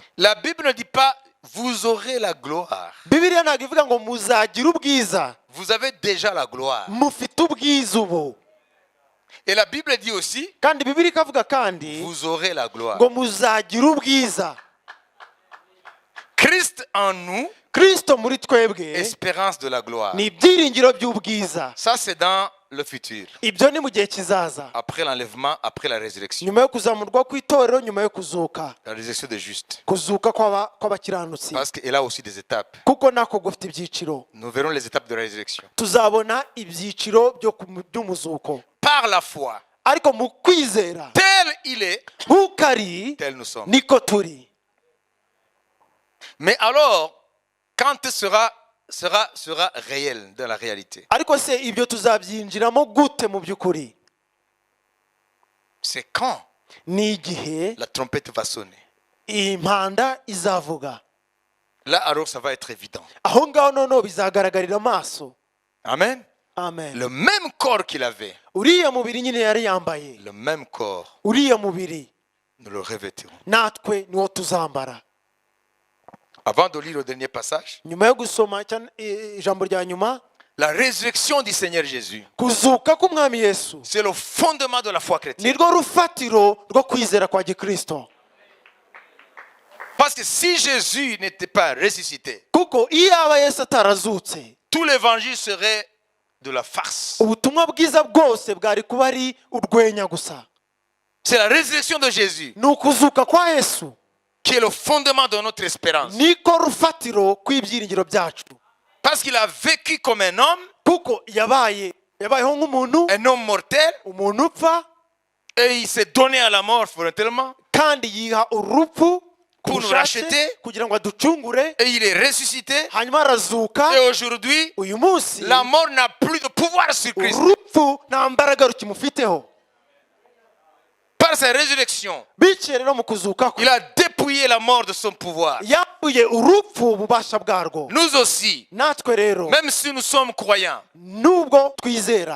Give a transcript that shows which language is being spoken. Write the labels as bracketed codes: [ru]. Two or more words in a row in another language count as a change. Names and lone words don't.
[fr] La Bible ne dit pas, vous aurez la gloire. [rw] Bibiliya ntabwo ivuga ngo muzagira ubwiza, [fr] Vous avez déjà la gloire. [rw] mufite ubwiza ubu. [fr] Et la Bible dit aussi, [rw] Kandi Bibiliya ikavuga kandi [fr] vous aurez la gloire. [rw] ngo muzagira ubwiza. [fr] Christ en nous, [rw] Kristo muri twebwe [fr] espérance de la gloire. [rw] ni ibyiringiro by'ubwiza. [fr] Ça, c'est dans le futur. [rw] Ibyo ni mu gihe kizaza, [fr] Après l'enlèvement, après la résurrection. [rw] nyuma yo kuzamurwa kw'itorero, nyuma yo kuzuka, [fr] La résurrection des justes. [rw] kuzuka kw'abakiranutsi, [fr] Parce qu'elle a aussi des étapes. [rw] kuko nako gufite ibyiciro. [fr] Nous verrons les étapes de la résurrection. [rw] Tuzabona ibyiciro by'umuzuko, [fr] Par la foi, [rw] ariko mu kwizera [fr] tel il est, [rw] nk'uko ari [fr] tel nous sommes. [rw] niko turi. [fr] Mais alors, quand sera réel dans la réalité, [rw] Ariko se ibyo tuzabyinjiramo gute mu by'ukuri? [fr] c'est quand [rw] Ni igihe [fr] la trompette va sonner. [rw] impanda izavuga, [fr] Là, alors, ça va être évident. [rw] aho ngaho noneho bizagaragarira amaso. [fr] Amen. [rw] Amen. [fr] Le même corps qu'il avait, [rw] Uriya mubiri nyine yari yambaye, [fr] le même corps, [rw] uriya mubiri [fr] nous le revêtirons. [rw] natwe niwo tuzambara. [fr] Avant de lire le dernier passage, [rw] Nyuma yo gusoma ijambo rya nyuma, [fr] la résurrection du Seigneur Jésus, [rw] kuzuka k'umwami Yesu [fr] c'est le fondement de la foi chrétienne. [rw] nirwo rufatiro rwo kwizera kwa Gikristo. [fr] Parce que si Jésus n'était pas ressuscité, [rw] Kuko iyo aba Yesu atarazutse, [fr] tout l'évangile serait de la farce. [rw] ubutumwa bwiza bwose bwari kuba ari urwenya gusa. [fr] C'est la résurrection de Jésus [rw] Ni ukuzuka kwa Yesu [fr] qui est le fondement de notre espérance. [rw] niko rufatiro kw'ibyiringiro byacu, [fr] Parce qu'il a vécu comme un homme, [rw] kuko yabayeho nk'umuntu, [fr] un homme mortel, [rw] umuntu upfa, [fr] et il s'est donné à la mort volontairement, [rw] kandi yiha urupfu ku [fr] Pour nous [rw] bushake [fr] racheter. [rw] kugira ngo aducungure, [fr] et il est ressuscité. [rw] hanyuma arazuka. [fr] Et aujourd'hui, [rw] Uyu munsi [fr] la mort n'a plus de pouvoir sur Christ. [rw] urupfu nta mbaraga rukimufiteho. [fr] Par sa résurrection, [rw] Biciye rero mu kuzuka kwe [fr] il a dépouillé la mort de son pouvoir. [rw] yakuye urupfu ububasha bwarwo. [fr] Nous aussi, [rw] Natwe rero [fr] même si nous sommes croyants, [rw] nubwo twizera,